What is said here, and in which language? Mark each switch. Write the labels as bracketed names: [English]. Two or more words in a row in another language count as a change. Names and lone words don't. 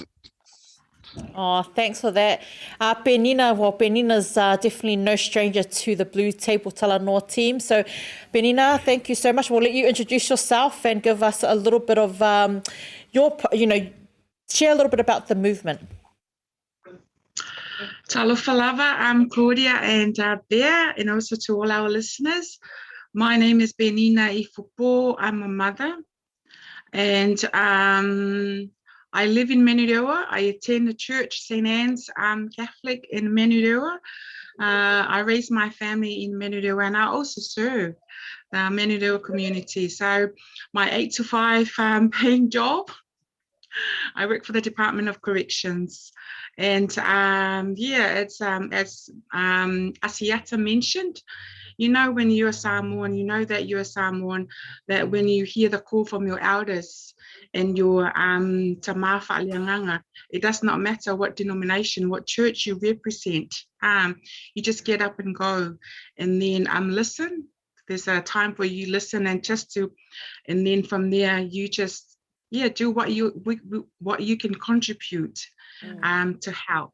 [English] Oh, thanks for that. Penina's definitely no stranger to the BluTable Talanoa team. So, Penina, thank you so much. We'll let you introduce yourself and give us a little bit of share a little bit about the movement. [Samoan] Talofa lava, [English] I'm Claudia and Pea, and also to all our listeners. My name is Penina Ifopo. I'm a mother, and I live in Manurewa. I attend the church, St. Anne's Catholic in Manurewa. I raised my family in Manurewa, and I also serve the Manurewa community. So my 8 to 5 paying job, I work for the Department of Corrections. And it's as Asiata mentioned, when you're Samoan, that you're Samoan, that when you hear the call from your elders and your [Samoan] tama whaaleanganga, [English] it does not matter what denomination, what church you represent. You just get up and go, and then listen. There's a time where you listen, and then from there you just do what you can contribute to help.